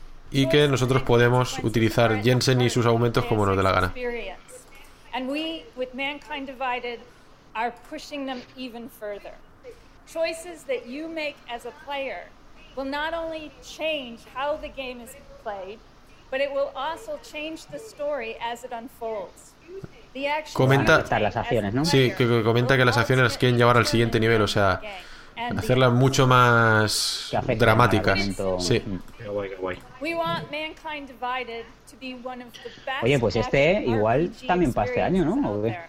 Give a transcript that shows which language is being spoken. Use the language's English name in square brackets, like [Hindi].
[Spanish] Y que nosotros podemos utilizar Jensen y sus aumentos como nos dé la gana. [English] And we, with mankind divided, are pushing them even further. Choices that you make as a player will not only change how the game is played, but it will also change the story as it unfolds. [Spanish] Comenta que las acciones las quieren llevar al siguiente nivel, o sea, hacerlas mucho más dramáticas. Sí. Oye, pues este igual también para este año, ¿no?